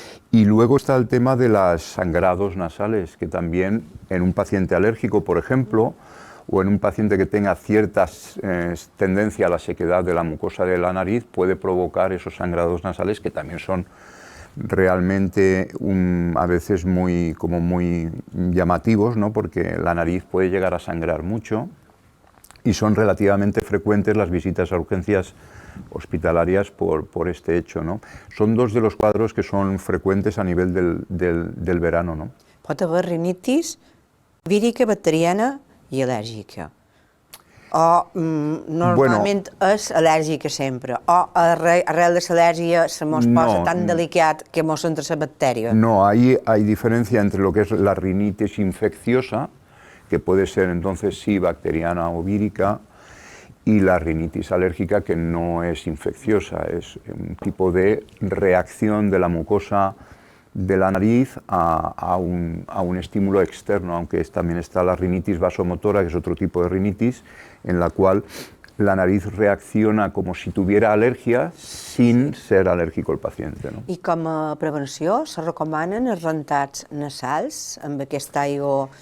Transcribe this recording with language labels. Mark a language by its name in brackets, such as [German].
[Spanish] Y luego está el tema de los sangrados nasales, que también en un paciente alérgico, por ejemplo, o en un paciente que tenga cierta tendencia a la sequedad de la mucosa de la nariz, puede provocar esos sangrados nasales que también son realmente a veces muy llamativos, ¿no? Porque la nariz puede llegar a sangrar mucho y son relativamente frecuentes las visitas a urgencias hospitalarias por este hecho, ¿no? Son dos de los cuadros que son frecuentes a nivel del verano, ¿no? [Catalan] Pot haver rinitis vírica, bacteriana i al·lèrgica. O normalment és al·lèrgica sempre. O arrel de l'al·lèrgia se mos posa tan delicat que mos entra la bacteria. [Spanish] No, ahí hay diferencia entre lo que es la rinitis infecciosa, que puede ser entonces sí bacteriana o vírica, y la rinitis alérgica, que no es infecciosa, es un tipo de reacción de la mucosa de la nariz a un estímulo externo, aunque también está la rinitis vasomotora, que es otro tipo de rinitis, en la cual la nariz reacciona como si tuviera alergia sin ser alérgico el paciente, ¿no? [Catalan] I com a prevenció se recomanen els rentats nasals amb aquesta aigua?